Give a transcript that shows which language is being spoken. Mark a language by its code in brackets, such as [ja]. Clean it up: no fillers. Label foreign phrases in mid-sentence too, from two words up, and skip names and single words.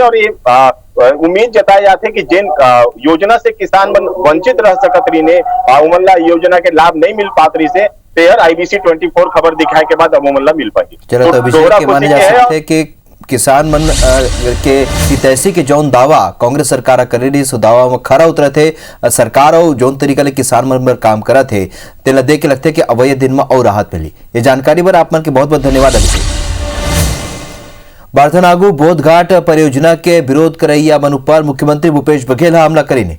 [hne] और ये उम्मीद जताए जाते कि जिन योजना से किसान मन वंचित रह सकत रही ने उमन ला योजना के लाभ नहीं मिल पात रही से, IBC 24 खबर दिखाए के बाद अमूमन ला मिल पाई। चलो, तो अभिषेक के माने जा सकते हैं कि किसान मन के हितैषी के जौन दावा कांग्रेस सरकार करे रही सो दावा में खरा उतरत है सरकार और जौन तरीका ले किसान मन पर काम करत है तेला देख के लगते कि अवैध दिन में और राहत मिली। ये जानकारी पर आप मन के बहुत बहुत धन्यवाद। बारथनागु बोधघाट परियोजना के विरोध करैया मन पर मुख्यमंत्री भूपेश बघेल हमला करीने।